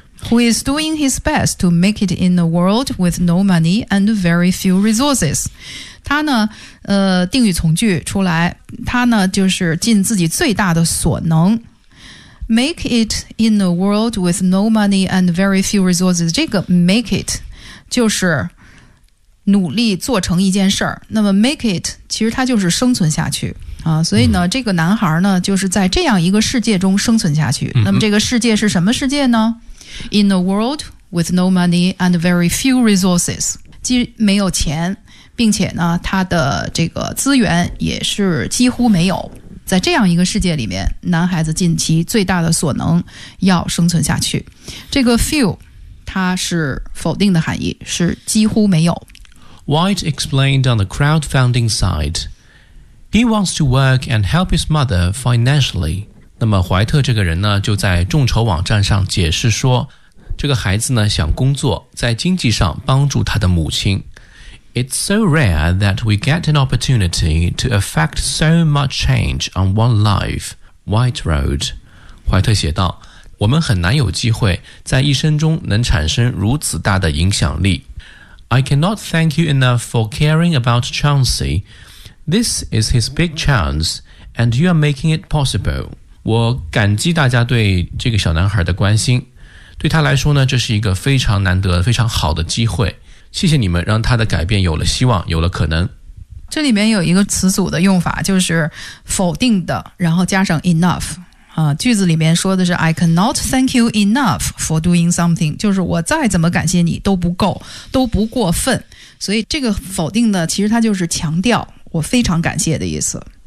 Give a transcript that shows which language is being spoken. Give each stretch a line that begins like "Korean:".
English: Who is doing his best to make it in a world with no money and very few resources.
Chinese: 他呢定语从句出来，他呢就是尽自己最大的所能。
English: Make it in a world with no money and very few resources.
Chinese: 这个 make it 就是努力做成一件事儿。那么 make it 其实它就是生存下去。所以呢这个男孩呢就是在这样一个世界中生存下去。那么这个世界是什么世界呢？
English: In a world with no money and very few resources,
Chinese: 既没有钱，并且呢，他的这个资源也是几乎没有。在这样一个世界里面，男孩子尽其最大的所能要生存下去。这个 few, 它是否定的含义，是几乎没有。
English: White explained on the crowdfunding side, he wants to work and help his mother financially.
Chinese: 那么怀特这个人呢就在众筹网站上解释说这个孩子呢想工作在经济上帮助他的母亲。
English: It's so rare that we get an opportunity to affect so much change on one life, White wrote.
Chinese: 怀特写道，我们很难有机会在一生中能产生如此大的影响力。
English: I cannot thank you enough for caring about Chauncey. This is his big chance, and you are making it possible.
Chinese: 我感激大家对这个小男孩的关心，对他来说呢，这是一个非常难得非常好的机会，谢谢你们让他的改变有了希望有了可能。这里面有一个词组的用法，就是否定的然后加上 enough、句子里面说的是
English: I cannot thank you enough for doing something,
Chinese: 就是我再怎么感谢你都不够都不过分，所以这个否定的其实它就是强调我非常感谢的意思。